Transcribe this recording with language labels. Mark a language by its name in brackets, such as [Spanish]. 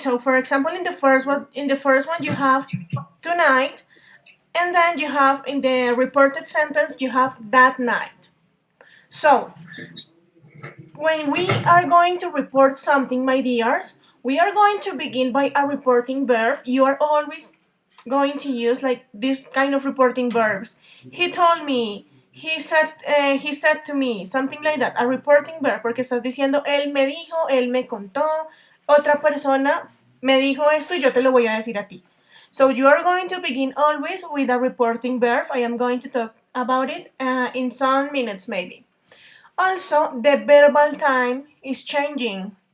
[English] So for example, in the first one you have tonight, and then you have in the reported sentence you have that night. So when we are going to report something, my dears, we are going to begin by a reporting verb. You are always going to use like this kind of reporting verbs. He told me, he said to me, something like that. A reporting verb, [Spanish] porque estás diciendo, él me dijo, él me contó, otra persona me dijo esto y yo te lo voy a decir a ti. [English] So you are going to begin always with a reporting verb. I am going to talk about it in some minutes maybe. Also, the verbal time is changing.